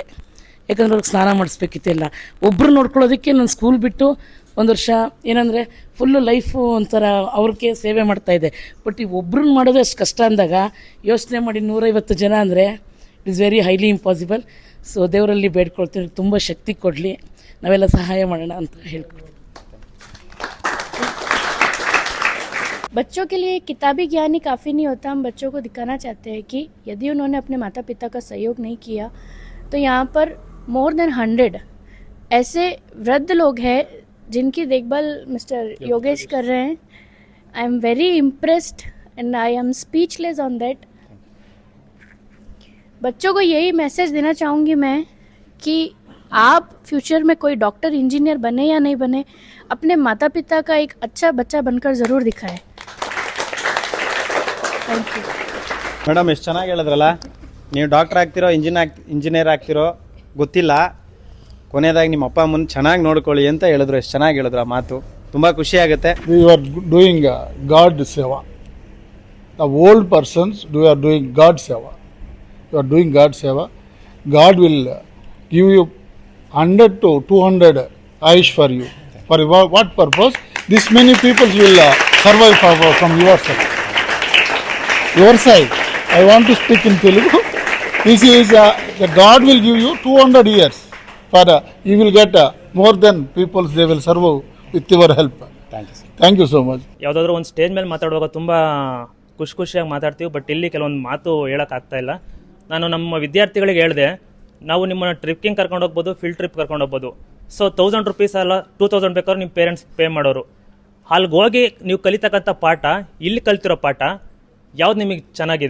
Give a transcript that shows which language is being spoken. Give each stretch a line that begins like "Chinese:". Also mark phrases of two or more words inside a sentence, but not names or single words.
Kannada: ಯಾಕಂದ್ರೆ ಅವ್ರಿಗೆ ಸ್ನಾನ ಮಾಡಿಸ್ಬೇಕಿತ್ತು ಎಲ್ಲ. ಒಬ್ಬರು ನೋಡ್ಕೊಳ್ಳೋದಕ್ಕೆ ನಾನು ಸ್ಕೂಲ್ ಬಿಟ್ಟು ಒಂದು ವರ್ಷ ಏನಂದರೆ
English: full life
Kannada: ಒಂಥರ ಅವ್ರಿಗೆ ಸೇವೆ ಮಾಡ್ತಾಯಿದ್ದೆ. ಬಟ್ ಈ ಒಬ್ರನ್ನ ಮಾಡೋದು ಅಷ್ಟು ಕಷ್ಟ ಅಂದಾಗ ಯೋಚನೆ ಮಾಡಿ 150 ಜನ ಅಂದರೆ
English: it is very highly impossible.
Kannada: ಸೊ ದೇವರಲ್ಲಿ ಬೇಡ್ಕೊಳ್ತೀನಿ, ತುಂಬ ಶಕ್ತಿ ಕೊಡಲಿ, ನಾವೆಲ್ಲ ಸಹಾಯ ಮಾಡೋಣ ಅಂತ ಹೇಳ್ಕೊಡ್ತೀನಿ.
Hindi: बच्चों के लिए किताबी ज्ञान ही काफ़ी नहीं होता. हम बच्चों को दिखाना चाहते हैं कि यदि उन्होंने अपने माता पिता का सहयोग नहीं किया तो यहाँ पर
English: more than
Hindi: 100 ऐसे वृद्ध लोग हैं जिनकी देखभाल मिस्टर योगेश कर रहे हैं.
English: I am very impressed and I am speechless on that.
Hindi: बच्चों को यही मैसेज देना चाहूँगी मैं कि आप फ्यूचर में कोई
English: doctor engineer
Hindi: बने या नहीं बने, अपने माता पिता का एक अच्छा बच्चा बनकर ज़रूर दिखाएं.
English: thank you.
Kannada: ಮೇಡಮ್ ಎಷ್ಟು ಚೆನ್ನಾಗಿ ಹೇಳಿದ್ರಲ್ಲ. ನೀವು ಡಾಕ್ಟರ್ ಆಗ್ತಿರೋ ಇಂಜಿನಿಯರ್ ಆಗ್ತಿರೋ ಗೊತ್ತಿಲ್ಲ, ಕೊನೆಯದಾಗಿ ನಿಮ್ಮ ಅಪ್ಪ ಅಮ್ಮನ ಚೆನ್ನಾಗಿ ನೋಡ್ಕೊಳ್ಳಿ ಅಂತ ಹೇಳಿದ್ರು. ಎಷ್ಟು ಚೆನ್ನಾಗಿ ಹೇಳಿದ್ರು ಆ ಮಾತು, ತುಂಬ ಖುಷಿ ಆಗುತ್ತೆ.
English: You are doing God seva. The old persons are doing God seva. You are doing God seva. God will give you 100 to 200 Ayush for you. For what purpose? This many people will survive from your side. Your side. I want to speak in Telugu. This is the God will give you 200 years. For you will get more than people they will serve with your help. Thank you so much.
Kannada: ಯಾವುದಾದ್ರೂ ಒಂದು ಸ್ಟೇಜ್ ಮೇಲೆ ಮಾತಾಡುವಾಗ ತುಂಬ ಖುಷಿಯಾಗಿ ಮಾತಾಡ್ತೀವಿ. ಬಟ್ ಇಲ್ಲಿ ಕೆಲವೊಂದು ಮಾತು ಹೇಳೋಕ್ಕಾಗ್ತಾ ಇಲ್ಲ. ನಾನು ನಮ್ಮ ವಿದ್ಯಾರ್ಥಿಗಳಿಗೆ ಹೇಳಿದೆ, ನಾವು ನಿಮ್ಮನ್ನು ಟ್ರಿಪ್ಪಿಂಗ್ ಕರ್ಕೊಂಡು ಹೋಗ್ಬೋದು,
English: field trip
Kannada: ಕರ್ಕೊಂಡು ಹೋಗ್ಬೋದು. ಸೊ 1000 ರೂಪೀಸ್ ಅಲ್ಲ 2000 ಬೇಕಾದ್ರೂ ನಿಮ್ಮ
English: parents pay
Kannada: ಮಾಡೋರು. ಅಲ್ಲಿಗೆ ಹೋಗಿ ನೀವು ಕಲಿತಕ್ಕಂಥ ಪಾಠ, ಇಲ್ಲಿ ಕಲ್ತಿರೋ ಪಾಠ ಯಾವ್ದು ನಿಮಗೆ ಚೆನ್ನಾಗಿದೆ?